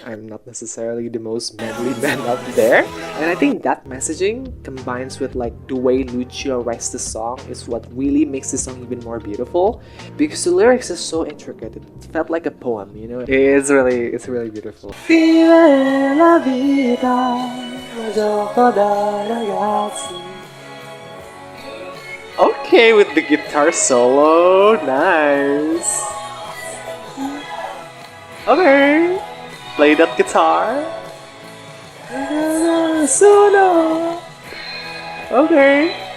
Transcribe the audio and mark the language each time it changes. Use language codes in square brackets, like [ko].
[en] I'm not necessarily the most manly man out there, and I think that messaging combines with like the way Lucio writes the song is what really makes the song even more beautiful, because the lyrics is so intricate. It felt like a poem, It's really beautiful. [it] Vive la vita, gioco da ragazzi. [en] Okay, with the guitar solo, nice. Okay, play that guitar. Solo. Okay.